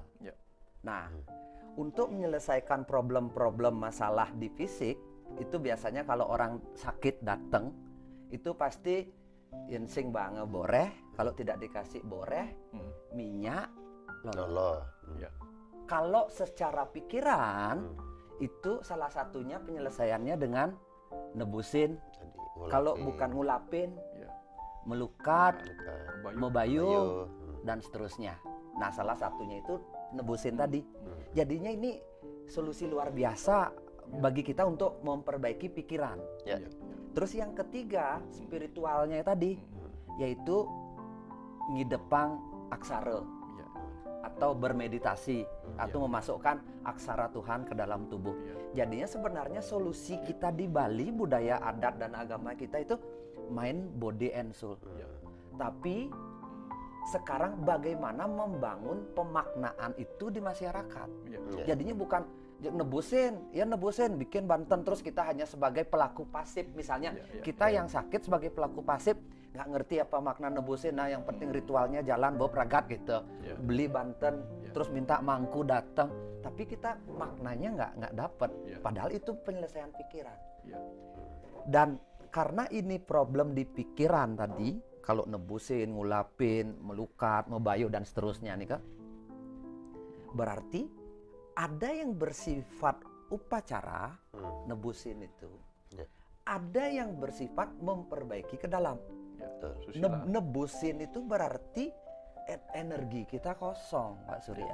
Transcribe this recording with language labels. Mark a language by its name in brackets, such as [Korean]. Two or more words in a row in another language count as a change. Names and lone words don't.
[Indonesian] Nah, untuk menyelesaikan problem-problem masalah di fisik, itu biasanya kalau orang sakit datang, itu pasti insing banget boreh, kalau tidak dikasih boreh, minyak, lolo. Kalau secara pikiran, itu salah satunya penyelesaiannya dengan nebusin. Kalau bukan ngulapin, melukat, mebayu, dan seterusnya. Nah, salah satunya itu nebusin tadi. Jadinya ini solusi luar biasa bagi kita untuk memperbaiki pikiran. Terus yang ketiga, spiritualnya tadi, yaitu ngidepang aksara atau bermeditasi atau memasukkan aksara Tuhan ke dalam tubuh. Jadinya sebenarnya solusi kita di Bali, budaya adat dan agama kita itu [English] main body and soul. [Indonesian] Tapi sekarang bagaimana membangun pemaknaan itu di masyarakat. Jadinya bukan nebusin, bikin Banten terus kita hanya sebagai pelaku pasif. Misalnya kita yang sakit sebagai pelaku pasif, nggak ngerti apa makna nebusin. Nah, yang penting ritualnya jalan bawa peragat gitu. Beli Banten terus minta mangku datang, tapi kita maknanya nggak dapat. Padahal itu penyelesaian pikiran. Dan karena ini problem di pikiran tadi, kalau nebusin, ngulapin, melukat, mebayu dan seterusnya nih kan, berarti ada yang bersifat upacara, nebusin itu. Ada yang bersifat memperbaiki ke dalam. Nebusin itu berarti energi kita kosong, Pak Surya.